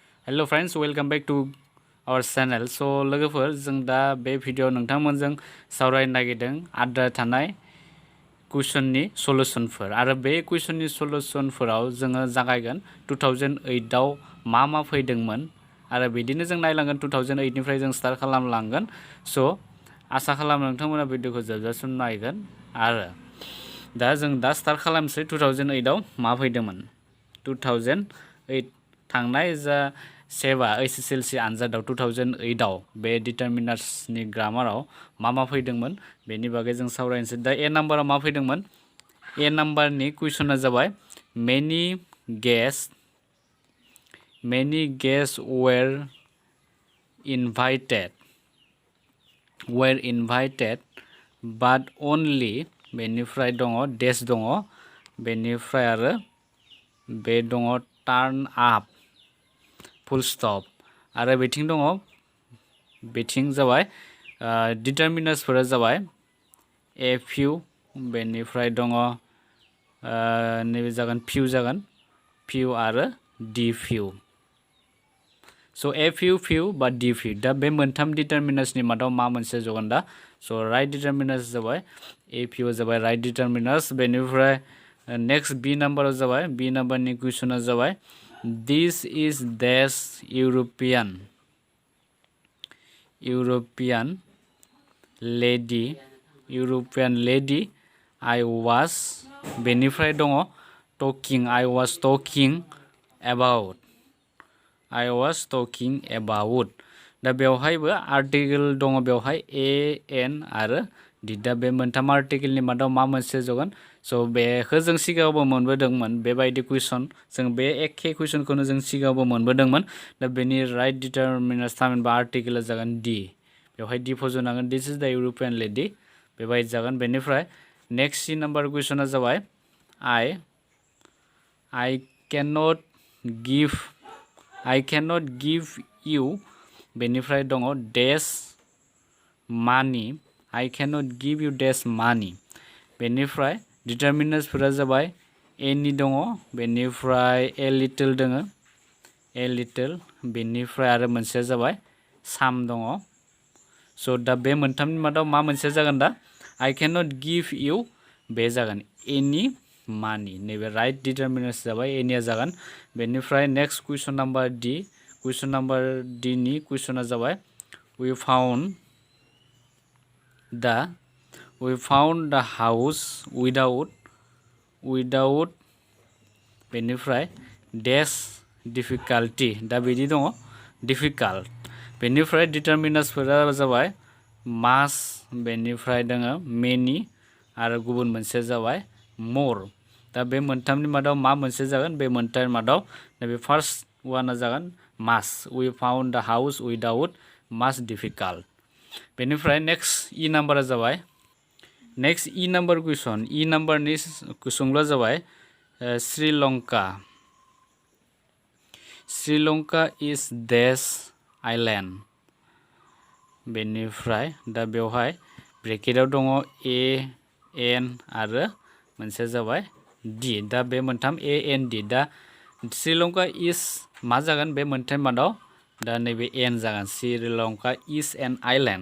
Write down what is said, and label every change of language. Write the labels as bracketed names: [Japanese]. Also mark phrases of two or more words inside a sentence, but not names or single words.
[English] Hello friends, welcome back to our channel. [Bodo] So लोगोफोर जों दा बे भिडिअ नोंथांमोनजों सावरायनो नागिरदों आद्रा थानाय कुइसननि सलुशनफोर आरो बे कुइसननि सलुशनफोराव जोङो जागायगोन 2008 आव मा फैदोंमोन आरो बिदिनो जों नायलांगोन 2008 निफ्राय जों स्टार्ट खालामलांगोन। सो आसा खालामो नोंथांमोना भिडिअखौ जोबजासिम नायगोन आरो दा जों स्टार्ट खालामसै 2008 आव मा फैदोंमोन। 2008 थांनाय जा सेबा HSLC आनजादाव 2008 आव बे डिटारमिनार्सनि ग्रामाराव मा फैदोंमोन बेनि बागै जों सावरायनोसै। दा ए नाम्बाराव मा फैदोंमोन, ए नाम्बारनि कुइसना जाबाय [English] many guest were invited but only [Bodo] बेनिफ्राय दङ [English] dash दङ, [Bodo] बेनिफ्राय आरो बे दङ [English] turn up full stop [Bodo] आरो बेथिं दङ, बेथिं जाबाय डिटारमिनार्सफोरा जाबाय [English] a few, [Bodo] बेनिफ्राय दङ नैबे जागोन फिउ आरो [English] the few. [Bodo] सो [English] a few [Bodo] बा [English] the few, [Bodo] दा बे मोनथाम डिटारमिनार्सनि मादाव मा मोनसे जगोन दा। सो [English] right determiners [Bodo] जाबाय [English] a few [Bodo] जाबाय [English] right determiners. [Bodo] बेनिफ्राय [English] next b [Bodo] नाम्बाराव जाबाय, बि नाम्बारनि कुइसना जाबाय [English] this is dash European lady I was, [Bodo] बेनिफ्राय दङ टकिं, [English] I was talking about. [Bodo] दा बेवहायबो आर्टिकेल दङ, बेवहाय [English] a an [Bodo] आरो दि, दा बे मोनथाम आर्टिकेलनि मादाव मा मोनसे जगोन। सो बेखौ जों सिगाङावबो मोनबोदोंमोन बेबायदि कुइसन, जों बे एखे कुइसनखौनो जों सिगाङावबो मोनबोदोंमोन। दा बेनि [English] right determiners [Bodo] थामहिनबा आर्टिकेला जागोन डि, बेवहाय डि फज'नांगोन [English] this is the European lady [Bodo] बेबायदि जागोन। बेनिफ्राय [English] next c [Bodo] नाम्बार कुइसना जाबाय [English] I cannot give you, [Bodo] बेनिफ्राय दङ [English] dash money, I cannot give you dash money. [Bodo] बेनिफ्राय डिटारमिनार्सफोरा जाबाय एनि दङ, बेनिफ्राय [English] a little [Bodo] दङ, बेनिफ्राय आरो मोनसेया जाबाय साम दङ। सो दा बे मोनथामनि मादाव मा मोनसे जागोन दा, [English] I cannot give you [Bodo] बे जागोन [English] any money, [Bodo] नैबे [English] right determiners [Bodo] जाबाय एनिया जागोन। बेनिफ्राय [English] next question number d, question number d [Bodo] नि कुइसना जाबाय [English] we found the house without [Bodo] बेनिफ्राय [English] dash difficulty, [Bodo] दा बिदि दङ डिफिकाल्ट। बेनिफ्राय डिटारमिनार्सफोरा जाबाय मास, बेनिफ्राय दङ मेनि आरो गुबुन मोनसे जाबाय मोर। दा बे मोनथामनि मादाव मा मोनसे जागोन, बे मोनथामनि मादाव नैबे [English] first one [Bodo] जागोन मास, [English] we found the house without much difficult। [Bodo] बेनिफ्राय [English] next e [Bodo] नाम्बारा जाबाय, [English] next e number question, [Bodo] इ नाम्बारनि कुइसनआ जाबाय [English] Sri Lanka is dash island. [Bodo] बेनिफ्राय दा बेवहाय ब्रेकेटाव दङ [English] a an [Bodo] आरो मोनसे जाबाय डि, दा बे मोनथाम [English] a an the, [Bodo] दा [English] Sri Lanka is [Bodo] मा जागोन बे मोनथाम मादाव, दा नैबे एन जागोन [English] Sri Lanka is an island.